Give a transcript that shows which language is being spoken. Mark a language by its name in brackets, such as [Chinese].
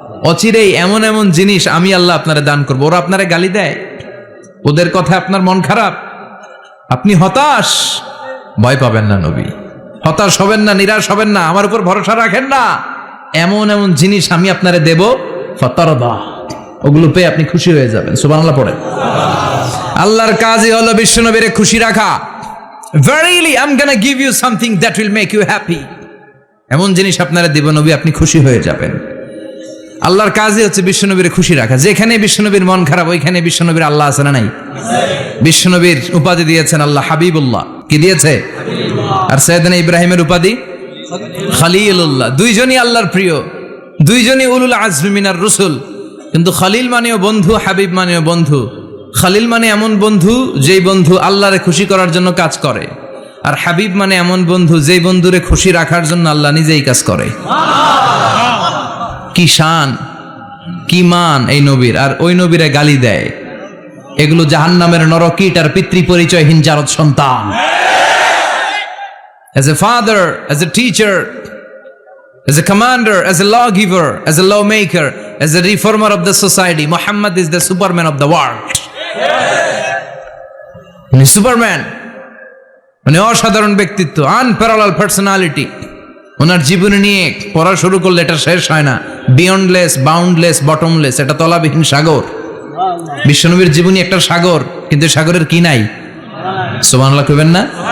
[Bangla] অচিরেই এমন এমন জিনিস আমি আল্লাহ আপনারে দান করবো। ওরা আপনারে গালি দেয়, ওদের কথা আপনার মন খারাপ, আপনি হতাশ, ভয় পাবেন না নবী, হতাশ হবেন না, নিরাশ হবেন না, আমার উপর ভরসা রাখেন না। এমন এমন জিনিস আমি আপনারে দেব, ফাতারদা, ওগুলো পেয়ে আপনি খুশি হয়ে যাবেন। সুবহানাল্লাহ পড়েন। আল্লাহর কাজই হলো বিশ্বনবীরে খুশি রাখা। [English] Verily I'm gonna give you something that will make you happy. [Bangla] এমন জিনিস আপনারা দেব নবী, আপনি খুশি হয়ে যাবেন। আল্লাহর কাজই হচ্ছে বিশ্বনবীর খুশি রাখা। যেখানে বিশ্বনবীর মন খারাপ, ওইখানে বিশ্বনবীর আল্লাহ আছে না নাই? বিশ্বনবীর উপাধি দিয়েছেন আল্লাহ হাবিবুল্লাহ। কি দিয়েছে? আর সাইয়েদনা ইব্রাহিমের উপাধি খলিলুল্লাহ। দুইজনই আল্লাহর প্রিয়, দুইজনই [Arabic] উলুল আজমি মিনার রসুল। [Bangla] কিন্তু খলিল মানেও বন্ধু, হাবিব মানেও বন্ধু। খলিল মানে এমন বন্ধু যেই বন্ধু আল্লাহরে খুশি করার জন্য কাজ করে, আর হাবিব মানে এমন বন্ধু যেই বন্ধুরে খুশি রাখার জন্য আল্লাহ নিজেই কাজ করে। কি শান, কি মান এই নবীর! আর ওই নবীরে গালি দেয়। এগুলো জাহান্নামের নরকীট আর পিতৃ পরিচয়হীন জারদ সন্তান। [English] As a father, as a teacher, as a commander, as a lawgiver, as a lawmaker, as a reformer of the society, Muhammad is the Superman of the world. [Bangla] উনি সুপারম্যান, মানে অসাধারণ ব্যক্তিত্ব, [English] Unparallel personality. [Bangla] ওনার জীবনী নিয়ে পড়া শুরু করলে এটা শেষ হয় না। [English] beyondless, boundless, bottomless, [Bangla] এটা তলাবিহীন সাগর। বিশ্বনবীর জীবনী একটা সাগর, কিন্তু সাগরের কি নাই? সুবহানাল্লাহ কইবেন না?